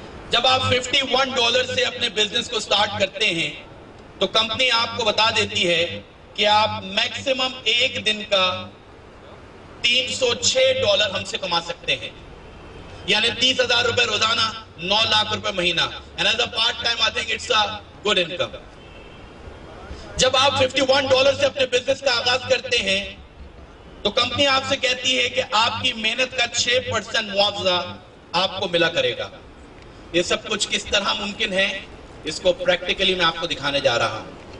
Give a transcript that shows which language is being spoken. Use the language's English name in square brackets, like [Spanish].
[Urdu] جب آپ $51 سے اپنے بزنس کو سٹارٹ کرتے ہیں تو کمپنی آپ کو بتا دیتی ہے کہ آپ میکسیمم ایک دن کا $306 ہم سے کما سکتے ہیں. یعنی 30,000 روپے روزانہ, 9 لاکھ روپے مہینہ. [English] And as a part time, I think it's a good income. [Urdu] جب آپ $51 سے اپنے بزنس کا آغاز کرتے ہیں تو کمپنی آپ سے کہتی ہے کہ آپ کی محنت کا 6% معاوضہ آپ کو ملا کرے گا. یہ سب کچھ کس طرح ممکن ہے اس کو پریکٹیکلی میں آپ کو دکھانے جا رہا ہوں.